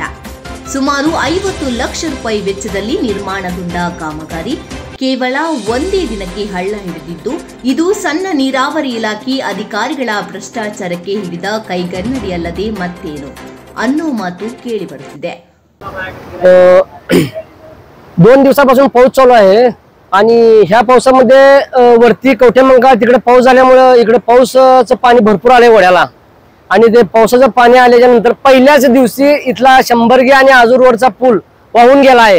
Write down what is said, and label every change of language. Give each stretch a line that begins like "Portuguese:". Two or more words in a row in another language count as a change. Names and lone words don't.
Kannada: ಸುಮಾರು 50 ಲಕ್ಷ ರೂಪಾಯಿ ವೆಚ್ಚದಲ್ಲಿ ನಿರ್ಮಾಣಗೊಂಡ ಕಾಮಗಾರಿ ಕೇವಲ ಒಂದೇ ದಿನಕ್ಕೆ ಹಳ್ಳ ಹಿಡಿದಿದ್ದು, ಇದು ಸಣ್ಣ ನೀರಾವರಿ ಇಲಾಖೆ ಅಧಿಕಾರಿಗಳ ಭ್ರಷ್ಟಾಚಾರಕ್ಕೆ ಹಿಡಿದ ಕೈಗನ್ನಡಿಯಲ್ಲದೆ ಮತ್ತೇನು ಅನ್ನೋ ಮಾತು ಕೇಳಿಬರುತ್ತಿದೆ.
Marathi: 2 दिवसापासून पाऊस चालू आहे आणि ह्या पावसामध्ये वरती कवठेमंकाळ तिकडे पाऊस झाल्यामुळे इकडे पावसाचं पाणी भरपूर आले वड्याला आणि ते पावसाचं पाणी आल्याच्या नंतर पहिल्याच दिवशी इथला शंभरगी आणि आजूर रोडचा पूल वाहून गेला आहे.